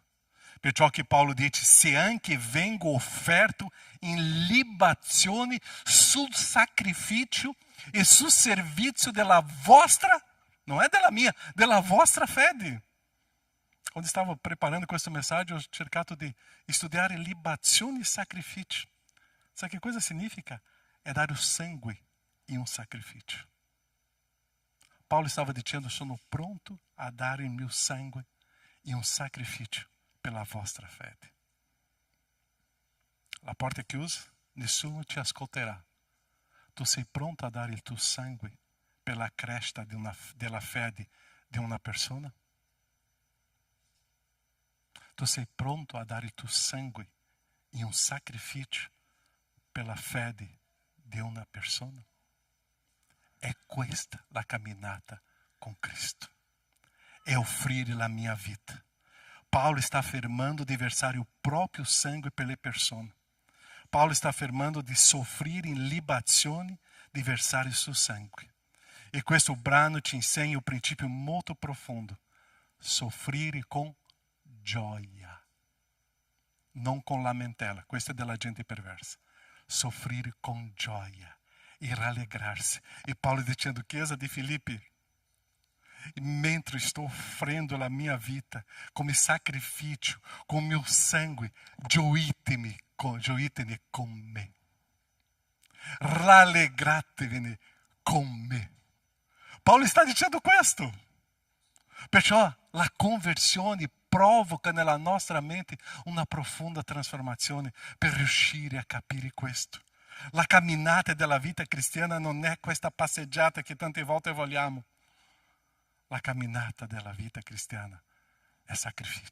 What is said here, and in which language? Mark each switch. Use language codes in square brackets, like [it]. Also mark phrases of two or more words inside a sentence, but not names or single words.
[it] Perciò che Paolo dice, se anche vengo offerto in libazione sul sacrificio e sul servizio della vostra, non è della mia, della vostra fede. Quando stavo preparando questa mensagem, ho cercato di studiare libazione e sacrificio. Sabe che cosa significa? È dare il sangue in un sacrificio. Paulo estava dicendo, sono pronto a dare il mio sangue in un sacrificio per la vostra fede. La porta è chiusa, nessuno ti ascolterà. Tu sei pronto a dare il tuo sangue per la crescita della fede di una persona? Tu sei pronto a dare il tuo sangue in un sacrificio per la fede di una persona? È questa la camminata con Cristo. È offrire la mia vita. [pt] Paulo está afirmando de versar o próprio sangue [it] per le persone. Paulo [pt] está afirmando [it] di soffrire in libazione di versare il suo sangue. E questo brano ci insegna un principio molto profondo. Soffrire con gioia. Non con lamentela. Questa è della gente perversa. Soffrire con gioia. E rallegrarsi. E Paulo dicendo, chiesa di Filippi, mentre estou offrendo la mia vita come sacrificio, [pt] com meu sangue, [it] gioitemi con me. Rallegratevi con me. Paulo está dicendo questo. Perciò la conversione provoca nella nostra mente una profonda trasformazione per riuscire a capire questo. La camminata della vita cristiana non è questa passeggiata che tante volte vogliamo. La camminata della vita cristiana è sacrificio.